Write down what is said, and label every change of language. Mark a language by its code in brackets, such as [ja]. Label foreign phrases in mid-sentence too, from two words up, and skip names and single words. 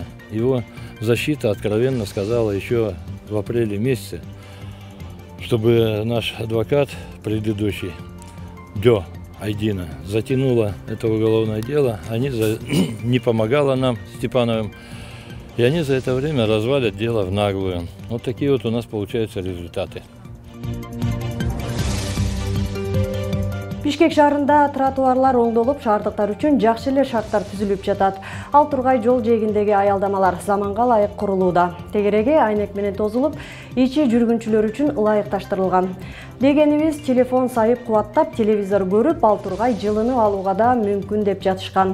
[ru] Его защита откровенно сказала еще в апреле месяце, чтобы наш адвокат предыдущий, Дё Айдина, затянула это уголовное дело, не помогала нам, Степановым, и они за это время развалят дело в наглую. Вот такие вот у нас получаются результаты. [ky] Бишкек шаарында тротуарлар оңдолуп, шаардыктар үчүн жакшы эле шарттар түзүлүп жатат. Ал тургай жол жээгиндеги аялдамалар заманга ылайык курулууда. Тегереги айнек менен тозулуп, ичи жүргүнчүлөр үчүн ылайыкташтырылган. Дегенибиз, телефон сайып кубаттап, телевизор көрүп, ал тургай жылынып алууга да мүмкүн деп жатышкан.